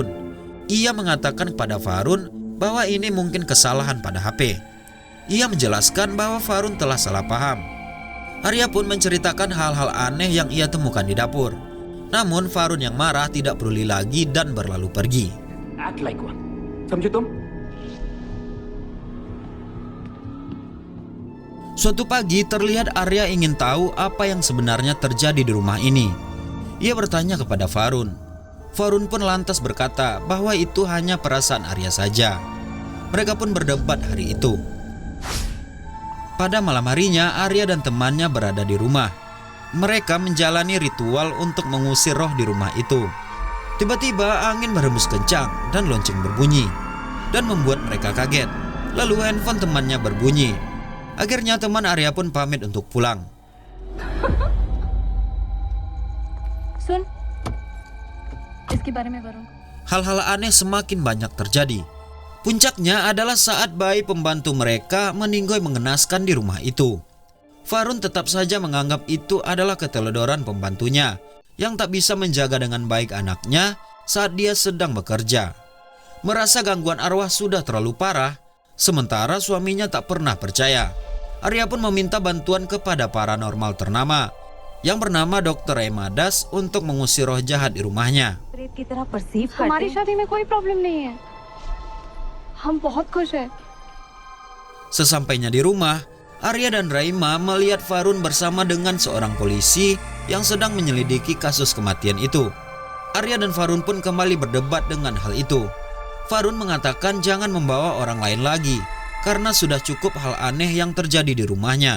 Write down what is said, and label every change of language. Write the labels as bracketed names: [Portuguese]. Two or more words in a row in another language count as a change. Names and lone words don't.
[Indonesian] Ia mengatakan kepada Farun bahwa ini mungkin kesalahan pada HP. Ia menjelaskan bahwa Farun telah salah paham. Arya pun menceritakan hal-hal aneh yang ia temukan di dapur. Namun Farun yang marah tidak peduli lagi dan berlalu pergi. [English] Act like one. [Hindi] समझे तुम? [Indonesian] Suatu pagi terlihat Arya ingin tahu apa yang sebenarnya terjadi di rumah ini. Ia bertanya kepada Farun. Farun pun lantas berkata bahwa itu hanya perasaan Arya saja. Mereka pun berdebat hari itu. Pada malam harinya Arya dan temannya berada di rumah. Mereka menjalani ritual untuk mengusir roh di rumah itu. Tiba-tiba angin berhembus kencang dan lonceng berbunyi dan membuat mereka kaget. Lalu handphone temannya berbunyi. Akhirnya teman Arya pun pamit untuk pulang. [Hindi] सुन, इसके बारे में करो. [Indonesian] Hal-hal aneh semakin banyak terjadi. Puncaknya adalah saat bayi pembantu mereka meninggoy mengenaskan di rumah itu. Farun tetap saja menganggap itu adalah keteledoran pembantunya yang tak bisa menjaga dengan baik anaknya saat dia sedang bekerja. Merasa gangguan arwah sudah terlalu parah, sementara suaminya tak pernah percaya. Arya pun meminta bantuan kepada paranormal ternama yang bernama Dr. Emadas untuk mengusir roh jahat di rumahnya. [Hindi] हमारी शादी में कोई प्रॉब्लम नहीं है. हम बहुत खुश हैं. [Indonesian] Sesampainya di rumah, Arya dan Raima melihat Farun bersama dengan seorang polisi yang sedang menyelidiki kasus kematian itu. Arya dan Farun pun kembali berdebat dengan hal itu. Farun mengatakan jangan membawa orang lain lagi karena sudah cukup hal aneh yang terjadi di rumahnya.